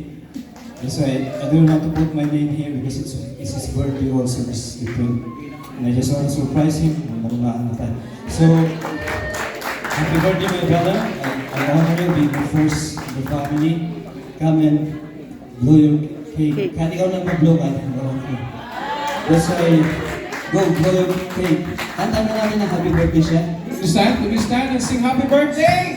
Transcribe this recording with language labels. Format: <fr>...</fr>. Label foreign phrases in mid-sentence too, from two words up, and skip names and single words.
<en>That's why I don't want to put my name here because it's his birthday also this April. And I just want to surprise him. So, happy birthday, my brother. I honor you being the first in the family. Come and blow your cake.</en> <tl>Kahit ikaw lang mag-blow ka.</tl> <en>That's why Go, blow your cake.</en> <tl>Kanta na natin ng</tl> <en>happy birthday</en> <tl>siya.</tl> <en>Will you stand and sing happy birthday?</en>